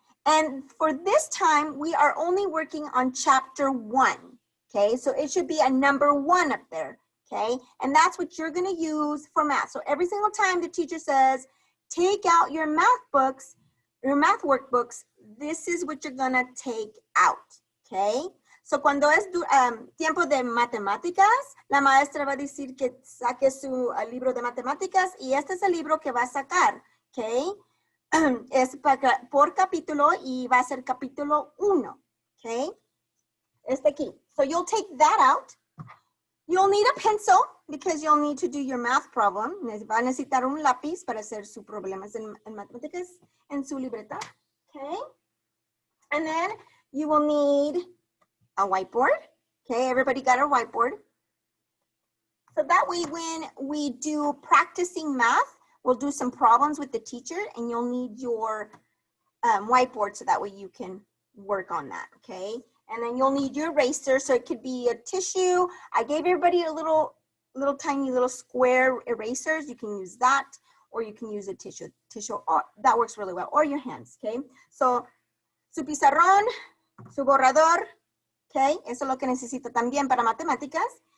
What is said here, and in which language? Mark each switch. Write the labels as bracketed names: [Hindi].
[English] And for this time, we are only working on chapter 1, okay? So it should be a number 1 up there, okay? And that's what you're gonna use for math. So every single time the teacher says, take out your math books, your math workbooks, this is what you're gonna take out, okay? [Spanish] So cuando es tiempo de matemáticas, la maestra va a decir que saque su libro de matemáticas y este es el libro que va a sacar, okay? Es por capítulo y va a ser capítulo 1, okay? Este aquí. [English] So you'll take that out. You'll need a pencil because you'll need to do your math problem. [Spanish] Va a necesitar un lápiz para hacer sus problemas en matemáticas en su libreta, okay? [English] And then you will need a whiteboard, okay? Everybody got a whiteboard. So that way when we do practicing math, we'll do some problems with the teacher and you'll need your whiteboard so that way you can work on that, okay? And then you'll need your eraser, so it could be a tissue. I gave everybody a little tiny square erasers. You can use that, or you can use a tissue. Or, that works really well, or your hands, okay? [Spanish] So, su pizarrón, su borrador, okay? Eso es lo que necesita también para matemáticas.